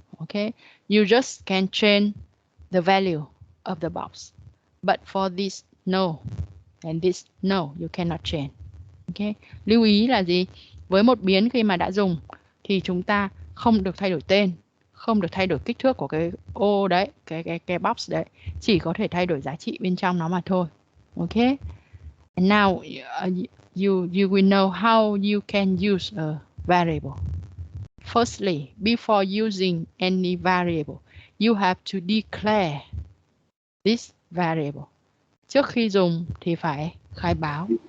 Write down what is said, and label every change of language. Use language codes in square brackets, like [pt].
[en] Okay, you just can change the value of the box, but for this no, and this no, you cannot change. [vi] Okay, lưu ý là gì? Với một biến khi mà đã dùng thì chúng ta không được thay đổi tên, không được thay đổi kích thước của cái ô đấy, cái box đấy, chỉ có thể thay đổi giá trị bên trong nó mà thôi. [en] Okay, and now you will know how you can use a variable. Firstly, before using any variable, you have to declare this variable. [vi] Trước khi dùng thì phải khai báo.